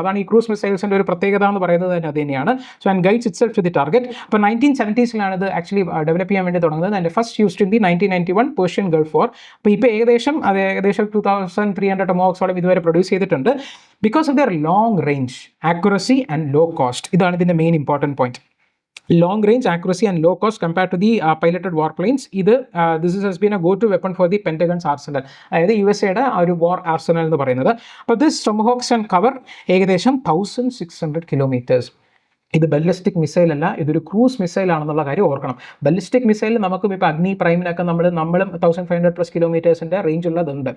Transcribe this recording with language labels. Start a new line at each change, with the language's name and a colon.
Malayalam: അതാണ് ഈ ക്രൂസ് മിസൈൽസിൻ്റെ ഒരു പ്രത്യേകത എന്ന് പറയുന്നത് തന്നെ അത് തന്നെയാണ്.
English: So and guides itself to the target.
Malayalam: അപ്പോൾ 1970s ഇത് ആക്ച്വലി ഡെവലപ്പ് ചെയ്യാൻ വേണ്ടി തുടങ്ങുന്നത്.
English: And first used in the 1991 Persian Gulf war.
Malayalam: അപ്പോൾ ഇപ്പോൾ ഏകദേശം 2300 ടൊമഹോക്സോളം ഇതുവരെ പ്രൊഡ്യൂസ് ചെയ്തിട്ടുണ്ട്.
English: Because of their long range, accuracy and low cost.
Malayalam: ഇതാണ് ഇതിൻ്റെ main important point.
English: Long range, accuracy and low cost compared to the piloted warplanes. This has been a go-to weapon for the Pentagon's arsenal.
Malayalam: അതായത് USA-യുടെ ഒരു വാർ Arsenal എന്ന് പറയുന്നത്. അപ്പോൾ
English: this Tomahawks can cover
Malayalam: ഏകദേശം 1600 kilometers. ഇത് ballistic missile അല്ല, ഇതൊരു cruise missile ആണെന്നുള്ള കാര്യം ഓർക്കണം. ബലിസ്റ്റിക് മിസൈൽ നമുക്കും ഇപ്പോൾ അഗ്നി പ്രൈമിനൊക്കെ നമ്മളും 1500+ കിലോമീറ്റേഴ്സിൻ്റെ റേഞ്ച് ഉള്ളതുണ്ട്.